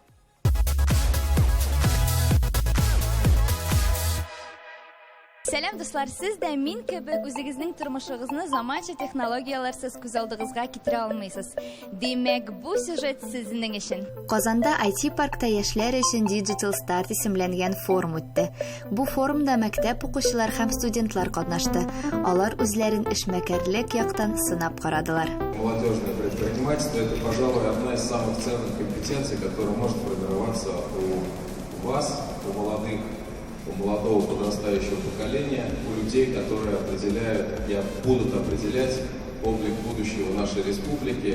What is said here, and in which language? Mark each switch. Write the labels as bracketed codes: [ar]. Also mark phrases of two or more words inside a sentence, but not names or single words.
[tt] Сәлам дуслар, сез дә мин кебек үзегезнең тормышыгызны заманча технологияларсыз күз алдыгызга китерә алмыйсыз. Димәк, бу сюжет сезнең өчен. Казанда IT-паркта яшьләр өчен Digital Start исемләнгән форум үтте. Бу форумда мәктәп укучылар һәм студентлар катнашты. Алар үзләрен эшмәкәрлек яктан сынап карадылар. [ru] Молодежное предпринимательство – это, пожалуй, одна из самых ценных компетенций, которая может формироваться у вас, у молодого подрастающего поколения, у людей, которые определяют и будут определять облик будущего нашей республики.